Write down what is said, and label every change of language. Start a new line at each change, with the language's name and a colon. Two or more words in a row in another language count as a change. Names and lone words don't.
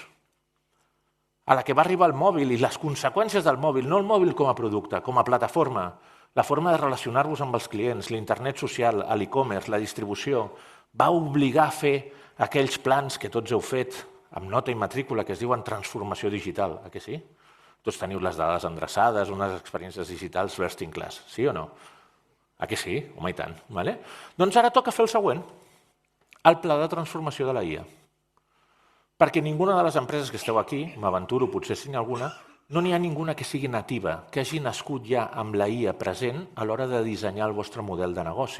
Catalan: A la que va arribar el mòbil i les conseqüències del mòbil, no el mòbil com a producte, com a plataforma, la forma de relacionar-vos amb els clients, l'internet social, l'e-commerce, la distribució, va obligar a fer aquells plans que tots heu fet amb nota i matrícula que es diuen transformació digital, a que sí? Tots teniu les dades endreçades, unes experiències digitals
English: best in class,
Catalan: sí o no? A que sí? Home, i tant. Doncs ara toca fer el següent, el pla de transformació de la IA. Perquè ninguna de les empreses que esteu aquí, m'aventuro, potser si n'hi ha alguna, No n'hi ha ninguna que sigui nativa, que hagi nascut ja amb la IA present a l'hora de dissenyar el vostre model de negoci.